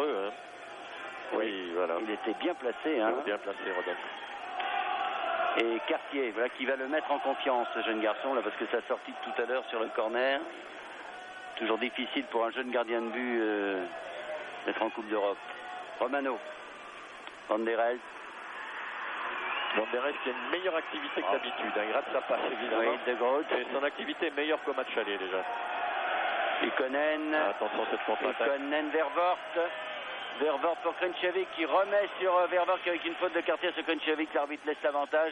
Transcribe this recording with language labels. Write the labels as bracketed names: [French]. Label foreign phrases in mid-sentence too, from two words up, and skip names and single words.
[French] Hein. Oui, voilà. Il était bien placé. Hein. Bien placé, Rodolphe. Et Cartier, voilà, qui va le mettre en confiance, ce jeune garçon, là, parce que sa sortie de tout à l'heure sur le corner, toujours difficile pour un jeune gardien de but d'être en Coupe d'Europe. Romano, Van der Elst. Van der Elst qui a une meilleure activité que d'habitude. Il rate sa passe, évidemment. Oui, De Groot. Et son activité est meilleure qu'au match aller, déjà. Ykkönen. Attention, cette contre-attaque. Ykkönen, Vervoort pour Krinčević qui remet sur Vervoort avec une faute de Cartier sur Krinčević. L'arbitre laisse l'avantage.